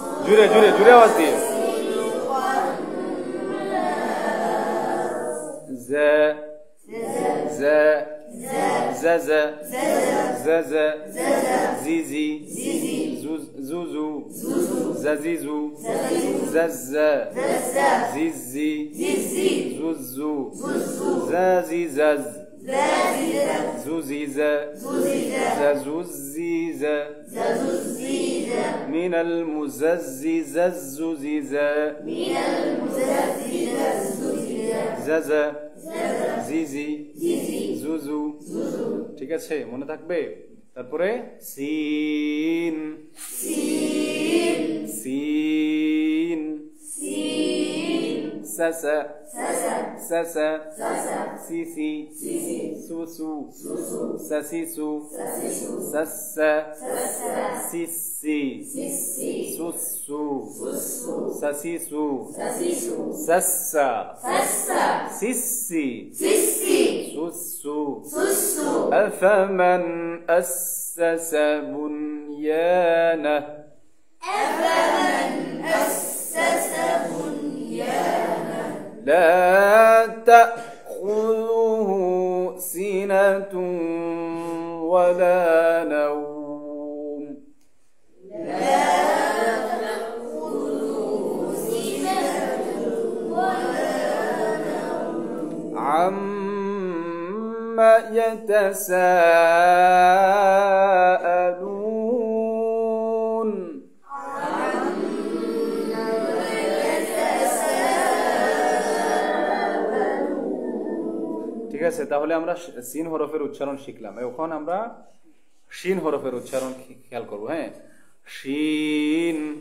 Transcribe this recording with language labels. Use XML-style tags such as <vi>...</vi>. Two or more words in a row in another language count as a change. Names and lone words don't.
<bn>জুড়ে জুড়ে জুড়ে আওয়াজ দিয়ে জ জ জ জ জ জ জি জি জু জু জু জি জু জ জ জি জি জু জু জি জজ زو زيزا زو زيزا من المززز الزوزيزا زازا زيزي زوزو ঠিক আছে মনে থাকবে তারপরে সিন সিন সাসা সাসা সিসি সুসু সাসিসু সাসা সিসি সুসু সাসিসু সাসা সিসি সুসু</bn> <ar>أفمن أسس بنيانه لا تأخذه سنة ولا نوم عما</ar> <bn>يتساءلون ঠিক আছে তাহলে আমরা সিন হরফের উচ্চারণ শিখলাম এখন আমরা শিন হরফের উচ্চারণ খেয়াল করব হ্যাঁ শিন</bn>